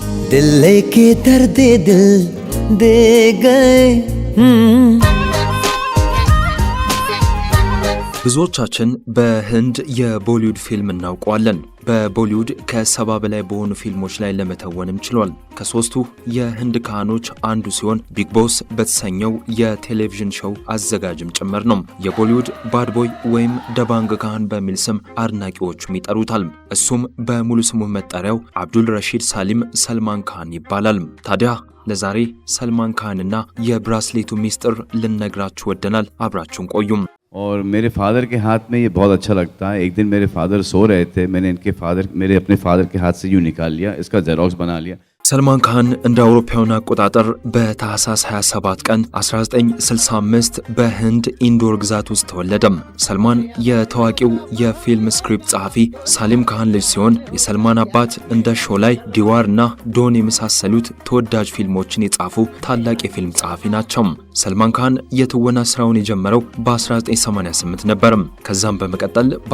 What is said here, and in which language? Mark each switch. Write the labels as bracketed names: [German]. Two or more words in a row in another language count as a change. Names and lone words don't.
[Hindi] दिल लेके दर्द दिल दे गए। [Amharic] ብዙዎቻችን በህንድ የቦሊውድ ፊልም እናውቀዋለን። በቦሊውድ ከ70 በላይ በሆኑ ፊልሞች ላይ ለመተወንም ችሏል። ከሶስቱ የህንድ ካህኖች አንዱ ሲሆን ቢግ ቦስ በተሰኘው የቴሌቪዥን ሾው አዘጋጅም ጭምር ነው። የቦሊውድ ባድ ቦይ ወይም ደባንግ ካህን በሚል ስም አድናቂዎቹም ይጠሩታል። እሱም በሙሉ ስሙ መጠሪያው አብዱል ረሺድ ሳሊም ሰልማን ካህን ይባላል። ታዲያ ለዛሬ ሰልማን ካህንና የብራስሌቱ ሚስጥር ልነግራችሁ ወደናል። አብራችሁን ቆዩም። [Hindi] और मेरे फादर के हाथ में ये बहुत अच्छा लगता है। एक दिन मेरे फादर सो रहे थे, मैंने मेरे अपने फादर के हाथ से यूँ निकाल लिया, इसका जेरोक्स बना लिया। [Amharic] ሰልማን ካህን እንደ አውሮፓውያን አቆጣጠር በታህሳስ 27 ቀን 1965 በህንድ ኢንዶር ግዛት ውስጥ ተወለደ። ሰልማን የታዋቂው የፊልም ስክሪፕት ጸሐፊ ሳሊም ካህን ልጅ ሲሆን የሰልማን አባት እንደ ሾላይ፣ ዲዋር እና ዶን የመሳሰሉት ተወዳጅ ፊልሞችን የጻፉ ታላቅ የፊልም ጸሐፊ ናቸው። ሰልማን ካህን የትወና ስራውን የጀመረው በ1988 ነበር። ከዛም በመቀጠል